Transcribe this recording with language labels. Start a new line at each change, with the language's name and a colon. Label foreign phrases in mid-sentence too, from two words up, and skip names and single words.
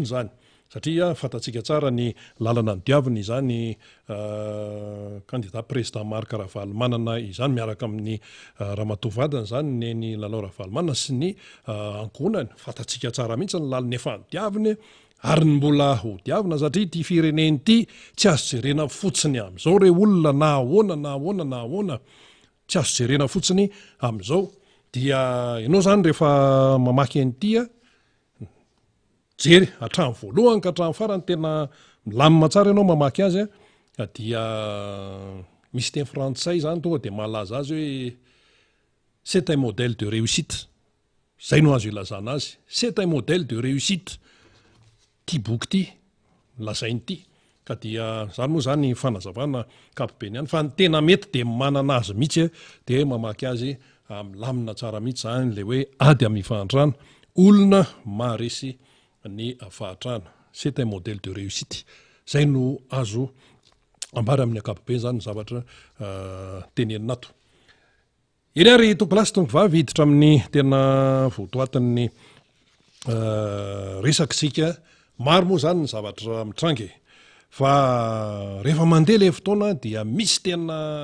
Malagasy: zany satria fantatsika tsara ny lalana ny diaviny izany
French: candidat président
Malagasy: Marc Ravalomanana izany miaraka amin'ny ramatoavadiny zany neny Lalao Ravalomanana sy ny ankohonany fantatsika tsara mihitsy ny lalana efa ny diaviny ary ny mbola ho diavina satria ty fireneny ity tsy azo jerena fotsiny amin'izao re olona na ahoana tsy azo jerena fotsiny amin'izao dia ianao zany rehefa mamaky an'ity jery hatramin'ny voalohany ka hatramin'ny farany tena milamina tsara ianao mamaky azy dia misy teny frantsay zany tonga dia malaza azy hoe
French: c'est un modèle de réussite
Malagasy: zay no azo ilazana azy
French: c'est un modèle de réussite
Malagasy: ty boky ty lazainy ity ka dia zany moa zany fanazavana kapobeny ihany fa ny tena mety dia manana azy mihitsy dia mamaky azy milamina tsara mihitsy zany le hoe ady amin'ny fahantrana olona maharesy ny fahatrana
French: c'est un modèle de réussite
Malagasy: zay no azo ambara amin'ny ankapobeny zany zavatra tenenina ato eny ary tompolasy tombovavy hiditra amin'ny tena votoatin'ny resakitsika maro moa zany ny zavatra mitrangy fa rehefa mandeha le fotoana dia misy tena